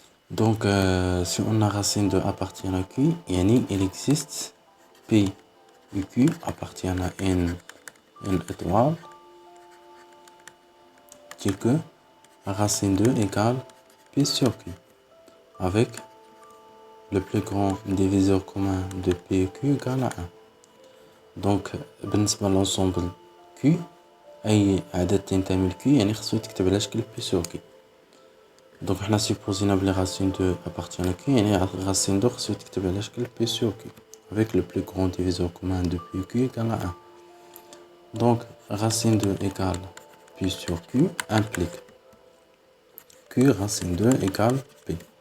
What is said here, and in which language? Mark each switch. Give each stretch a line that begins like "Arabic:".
French: Donc si on a racine 2 appartient à Q, il existe P et Q appartiennent à N étoile, tel que racine 2 égale P sur Q, avec le plus grand diviseur commun de P et Q égale à 1.
Arabic: Donc بالنسبة l'ensemble Q أي عدد تنتمي ل Q يعني خصو يتكتب على شكل
French: P sur Q. Donc
Arabic: حنا supposina بلي
French: racine 2 appartient à Q
Arabic: يعني
French: racine 2
Arabic: خصو يتكتب على شكل
French: P sur Q avec le plus grand diviseur commun de P et Q égale à 1. Donc racine 2 égale P sur Q implique Q racine 2 égale P.